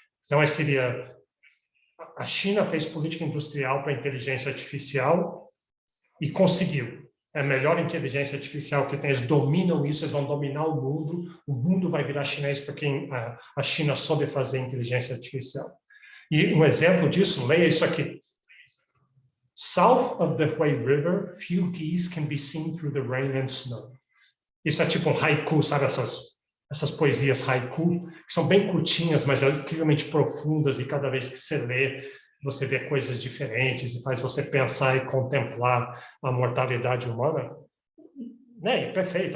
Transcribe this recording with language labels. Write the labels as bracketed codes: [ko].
[pt] Então, seria, a China fez política industrial para inteligência artificial e conseguiu. É a melhor inteligência artificial que tem, eles dominam isso, eles vão dominar o mundo vai virar chinês porque a China soube fazer inteligência artificial. E um exemplo disso, leia isso aqui. [en] South of the Hui River, few geese can be seen through the rain and snow. [pt] Isso é tipo um haiku, sabe essas poesias haiku, que são bem curtinhas, mas incrivelmente profundas, e cada vez que você lê, você vê coisas diferentes e faz você pensar e contemplar a mortalidade humana. Perfeito.